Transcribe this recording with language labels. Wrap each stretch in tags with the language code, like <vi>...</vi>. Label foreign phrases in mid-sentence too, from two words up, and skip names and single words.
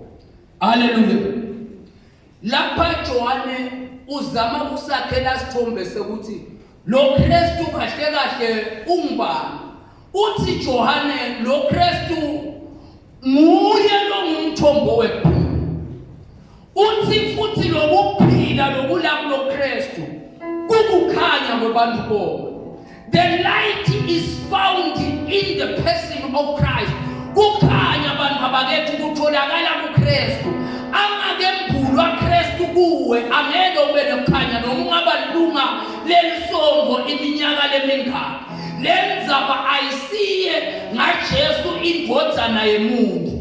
<ss>haleluya lapha Johane uzama kusakhela sithombe sekuthi lo Kristu kahle kahle ungubani uthi Johane lo Kristu nguye lo umthombo wephila. Uthi futhi lokuphila lokulapho Kristu kukukhanya kwabantu bonke.</ss> <en>The light is found in the person of Christ.</en> <ss>Kukhanya abantu abakethu kutholakala kuKristu. Angakembulwa Kristu kuwe angeke ube nokukhanya noma ungabalunga lelisongo iminyaka lemingaka. Lenzaba ayisiye ngaJesu indodana yemuntu.</ss>